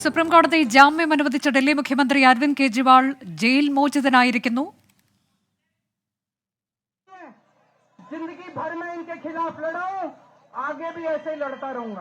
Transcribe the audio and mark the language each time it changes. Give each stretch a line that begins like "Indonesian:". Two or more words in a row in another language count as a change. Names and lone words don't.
Malayalam: സുപ്രീം കോടതി ജാമ്യം അനുവദിച്ച ഡൽഹി മുഖ്യമന്ത്രി അരവിന്ദ് കെജ്രിവാൾ ജയിൽ മോചിതനായിരിക്കുന്നു.
Hindi: जिंदगी भर में इनके खिलाफ लड़ा हूं, आगे भी ऐसे ही लड़ता रहूंगा।